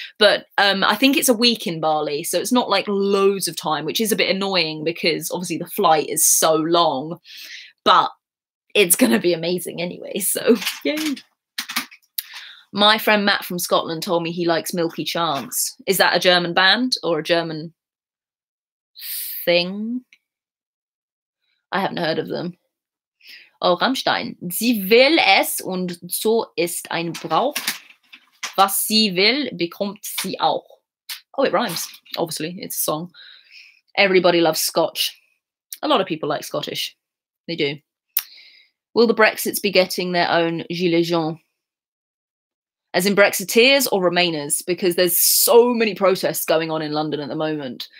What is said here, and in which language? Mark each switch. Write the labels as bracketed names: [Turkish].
[English] But I think it's a week in Bali. So it's not like loads of time, which is a bit annoying because obviously the flight is so long. But it's going to be amazing anyway, so yay. My friend Matt from Scotland told me he likes Milky Chance. Is that a German band or a German thing? I haven't heard of them. Oh, Rammstein. [German] Sie will es und so ist ein Brauch. Was sie will, bekommt sie auch. [English] Oh, it rhymes. Obviously, it's a song. Everybody loves Scotch. A lot of people like Scottish. They do. Will the Brexits be getting their own Gilets jaunes? As in Brexiteers or Remainers? Because there's so many protests going on in London at the moment.